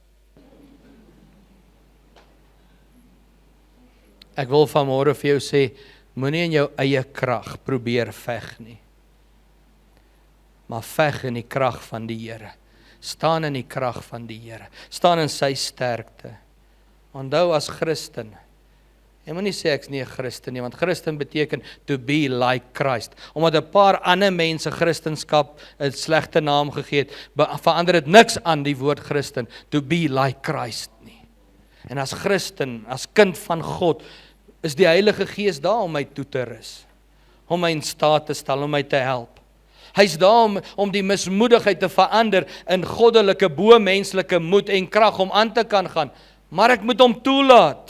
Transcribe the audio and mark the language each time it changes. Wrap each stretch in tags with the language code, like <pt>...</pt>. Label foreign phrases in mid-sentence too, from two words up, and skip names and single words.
<af>Ek wil vanmôre vir jou sê, moenie in jou eie krag probeer veg nie. Maar veg in die krag van die Here. Staan in die krag van die Here. Staan in sy sterkte. Onthou as Christen, jy moet nie sê ek's nie 'n Christen nie, want Christen beteken</af> <en>to be like Christ.</en> <af>Omdat 'n paar ander mense Christenskap 'n slegte naam gegee het, verander dit niks aan die woord Christen,</af> <en>to be like Christ nie.</en> <af>En as Christen, as kind van God, is die Heilige Gees daar om my toe te rus, om my in staat te stel, om my te help. Hy's daar om die mismoedigheid te verander in goddelike, bo-menslike moed en krag om aan te kan gaan, maar ek moet hom toelaat.</af>